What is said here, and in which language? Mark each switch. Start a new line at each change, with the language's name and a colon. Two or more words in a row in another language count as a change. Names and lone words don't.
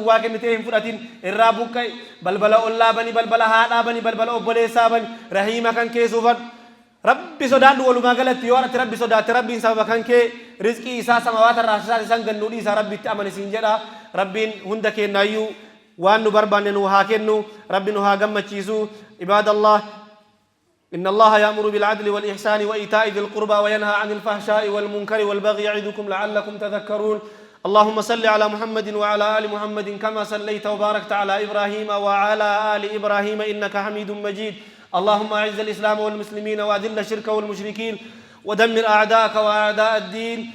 Oromo: waa kennitee hin fudhatin irraa buqqa'e balbala ollaa bani balbala haadhaa bani balbala obboleessaa bani rahiima kan keessuufadhu rabbi sodaadhu walumaa galatti yoo ati rabbi sodaatte rabbiin sababa kan kee rizqii isaa samawaata irraa isaan gannuu dhiisaa rabbitti amanisiin jedha rabbiin hunda kennaayyuu waan nu barbaanne nu haa kennu rabbi nu haa gammachiisu ibaadallah
Arabic: إن الله يأمر بالعدل والإحسان وإيتاء ذي القربى وينهى عن الفحشاء والمنكر والبغي يعظكم لعلكم تذكرون اللهم صل على محمد وعلى آل محمد كما صليت وباركت على إبراهيم وعلى آل إبراهيم إنك حميد مجيد اللهم أعز الإسلام والمسلمين وأذل الشرك والمشركين ودمر أعداءك وأعداء الدين.